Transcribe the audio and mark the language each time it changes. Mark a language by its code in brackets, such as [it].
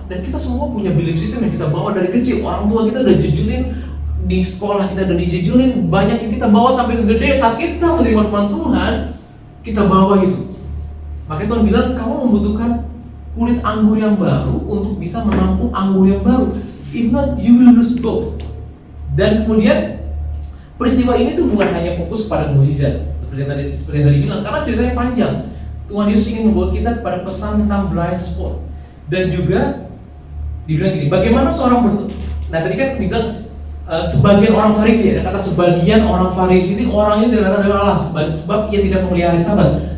[id] Dan kita semua punya belief system yang kita bawa dari kecil. Orang tua kita udah jejelin, di sekolah kita udah dijejelin, banyak yang kita bawa sampai ke gede. Saat kita menerima firman Tuhan, kita bawa itu. Makanya Tuhan bilang, kamu membutuhkan kulit anggur yang baru untuk bisa menampung anggur yang baru. [en] If not, you will lose both. [id] Dan kemudian peristiwa ini tuh bukan hanya fokus pada mukjizat seperti yang tadi bilang, karena ceritanya panjang. Tuhan Yesus ingin membawa kita kepada pesan tentang blind spot. Dan juga dibilang gini, bagaimana seorang nah tadi kan dibilang sebagian orang Farisi, ada kata sebagian orang Farisi itu orang ini tidak datang dari Allah sebab ia tidak memelihara hari Sabat.